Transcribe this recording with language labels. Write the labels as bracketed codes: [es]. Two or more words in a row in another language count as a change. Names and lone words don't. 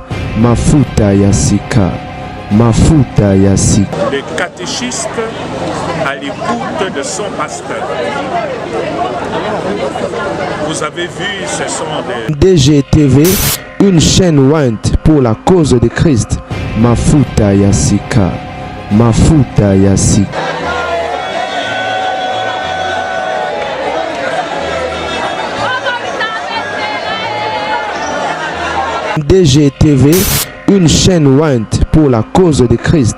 [ln] Mafuta Yasika. Mafuta Yasika. [fr] le catéchiste à l'écoute de son pasteur. Vous avez vu, ce sont des DGTV, une chaîne ointe pour la cause de Christ. [ln] Mafuta Yasika. Mafuta Yasika. [fr] DGTV, une chaîne ointe pour la cause de Christ.